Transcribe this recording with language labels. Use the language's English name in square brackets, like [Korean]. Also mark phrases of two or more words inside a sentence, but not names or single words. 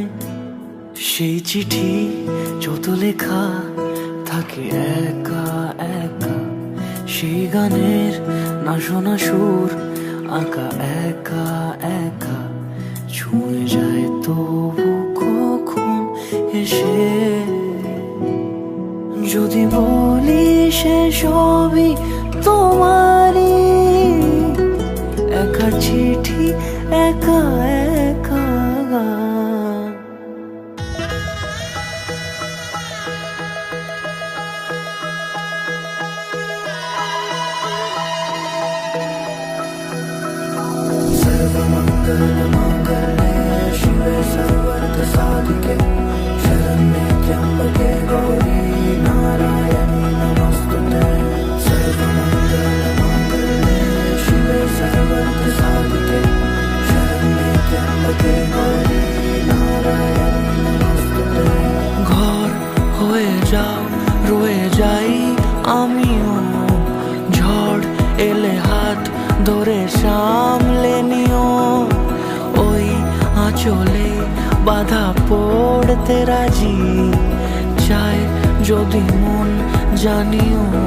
[Bangla] সেই চিঠি যত লেখা থাকে একা একা, সেই গানের না শোনা সুর আঁকা একা একা, ছুঁয়ে যায় তবু কখন এসে। যদি বলি সে সবই তোমারই, একা চিঠি একা একা গান। [Sanskrit] सर्वमंगल मंगले शिवे सर्वार्थ साधिके, शरण्ये त्र्यंबके गौरी नारायणी नमोस्तुते। सर्वमंगल मंगले शिवे सर्वार्थ साधिके, शरण्ये त्र्यंबके गौरी नारायणी नमोस्तुते। [Bangla] ঘর হয়ে যাও রয়ে যাই আমিও, ঝড় এলে হাত ধরে সামলে নিও। ওই আঁচলে বাধা পড়তে রাজি, চাই যদি মন জানিও।